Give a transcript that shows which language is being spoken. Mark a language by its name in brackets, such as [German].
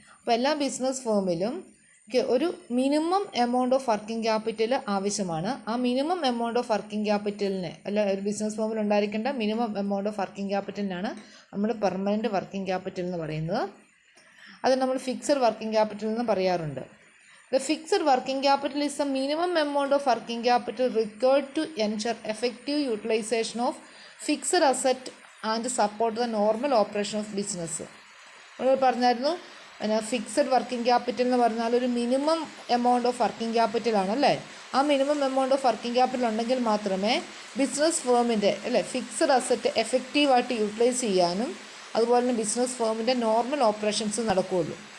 [Malayalam] അപ്പോൾ എല്ലാ ബിസിനസ് ഫേമിലും ഒരു minimum amount of working capital ആവശ്യമാണ്. ആ മിനിമം എമൗണ്ട് ഓഫ് വർക്കിംഗ് ക്യാപിറ്റലിന് അല്ല, ഒരു ബിസിനസ് ഫേമിൽ ഉണ്ടായിരിക്കേണ്ട മിനിമം എമൗണ്ട് ഓഫ് വർക്കിംഗ് ക്യാപിറ്റലിനാണ് നമ്മൾ പെർമനൻറ്റ് വർക്കിംഗ് ക്യാപിറ്റൽ എന്ന് പറയുന്നത്. അത് നമ്മൾ ഫിക്സഡ് വർക്കിംഗ് ക്യാപിറ്റൽ എന്ന് പറയാറുണ്ട്. [English] The fixed working capital is the minimum amount of working capital required to ensure effective utilization of fixed asset and support the normal operation of business. [Malayalam] നമ്മൾ പറഞ്ഞായിരുന്നു fixed working capital എന്ന് പറഞ്ഞാൽ ഒരു minimum amount of working capital ആണല്ലേ. ആ minimum amount of working capital ഉണ്ടെങ്കിൽ മാത്രമേ business ഫേമിൻ്റെ അല്ലേ ഫിക്സഡ് അസറ്റ് എഫക്റ്റീവായിട്ട് യൂട്ടിലൈസ് ചെയ്യാനും അതുപോലെ തന്നെ ബിസിനസ് ഫേമിൻ്റെ നോർമൽ ഓപ്പറേഷൻസ് നടക്കുകയുള്ളൂ.